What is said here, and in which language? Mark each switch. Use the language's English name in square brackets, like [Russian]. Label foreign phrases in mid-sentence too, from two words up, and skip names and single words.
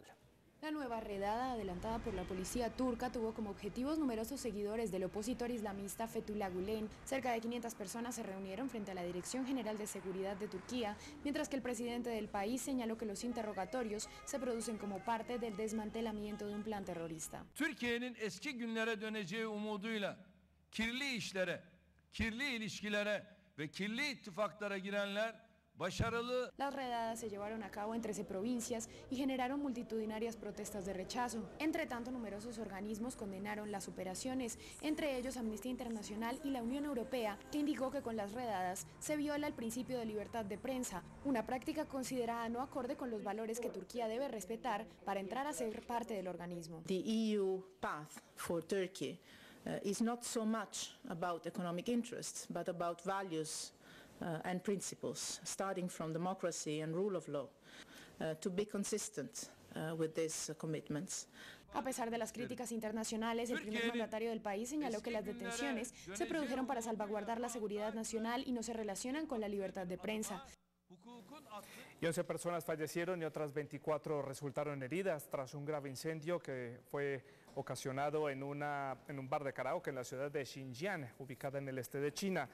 [Spanish] La nueva redada adelantada por la policía turca tuvo como objetivos numerosos seguidores del opositor islamista Fethullah Gülen. Cerca de 500 personas se reunieron frente a la Dirección General de Seguridad de Turquía, mientras que el presidente del país señaló que los interrogatorios se producen como parte del desmantelamiento de un plan terrorista. [Turkish] Türkiye'nin eski günlere döneceği umuduyla kirli işlere, kirli ilişkilere ve kirli ittifaklara girenler [Spanish] Las redadas se llevaron a cabo en 13 provincias y generaron multitudinarias protestas de rechazo. Entre tanto, numerosos organismos condenaron las operaciones, entre ellos Amnistía Internacional y la Unión Europea, que indicó que con las redadas se viola el principio de libertad de prensa, una práctica considerada no acorde con los valores que Turquía debe respetar para entrar a ser parte del organismo. [English] The EU path for Turkey is not so much about economic interests, but about values and principles, starting from democracy and rule of law, to be consistent with these commitments. [Spanish] A pesar de las críticas internacionales, el primer mandatario del país señaló que las detenciones se produjeron para salvaguardar la seguridad nacional y no se relacionan con la libertad de prensa. Y 11 personas fallecieron y otras 24 resultaron heridas tras un grave incendio que fue ocasionado en un bar de karaoke en la ciudad de Xinjiang, ubicada en el este de China.